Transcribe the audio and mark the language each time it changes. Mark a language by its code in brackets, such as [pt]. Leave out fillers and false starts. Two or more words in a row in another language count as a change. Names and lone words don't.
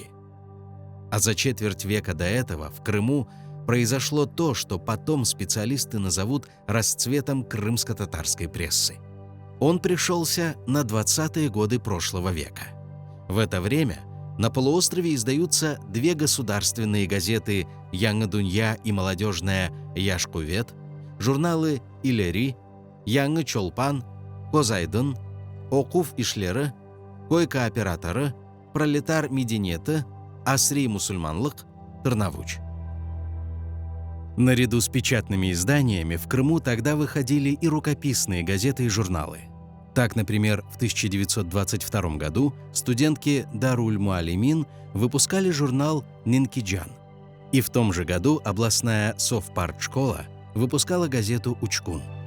[ru] А за четверть века до этого в Крыму произошло то, что потом специалисты назовут расцветом крымско-татарской прессы. Он пришелся на 20-е годы прошлого века. В это время на полуострове издаются две государственные газеты «Яңа Дунья» и молодежная «Яшкувет», журналы «Илери», «Яңы Чолпан», «Козайдын», «Окуф Ишлері», «Кой кооператоры», «Пролетар Мединеты», «Асри Мусульманлык», «Тырнавуч». Наряду с печатными изданиями в Крыму тогда выходили и рукописные газеты и журналы. Так, например, в 1922 году студентки Даруль Муалимин выпускали журнал «Нинкиджан». И в том же году областная совпартшкола выпускала газету «Учкун».